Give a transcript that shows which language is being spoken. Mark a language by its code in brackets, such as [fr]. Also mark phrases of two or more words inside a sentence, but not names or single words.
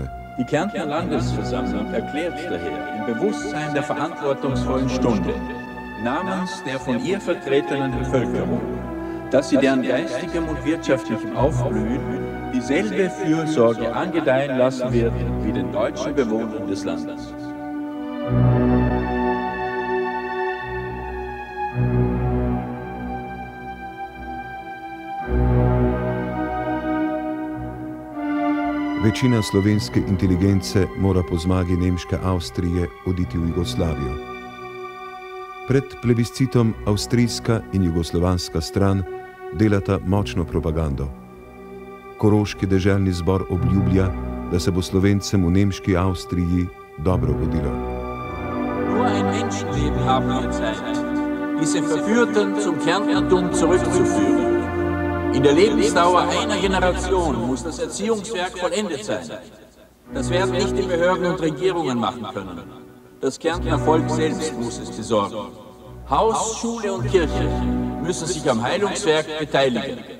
[de] Die Kärntner Landesversammlung erklärt daher im Bewusstsein der verantwortungsvollen Stunde, namens der von ihr vertretenen Bevölkerung, dass sie deren geistigem und wirtschaftlichem Aufblühen dieselbe Fürsorge angedeihen lassen wird wie den deutschen Bewohnern des Landes. [sl] Večina slovenske inteligence mora po zmagi nemške Avstrije oditi v Jugoslavijo. Pred plebiscitom avstrijska in jugoslovanska stran delata močno propagando. Koroški deželni zbor obljublja, da se bo Slovencem v nemški Avstriji dobro godilo. [de] Nur ein Menschenleben haben wir Zeit, diese Verführten zum Kärntnertum zurückzuführen. In der Lebensdauer einer Generation muss das Erziehungswerk vollendet sein. Das werden nicht die Behörden und Regierungen machen können. Das Kärntner Volk selbst muss es besorgen. Haus, Schule und Kirche müssen sich am Heilungswerk beteiligen.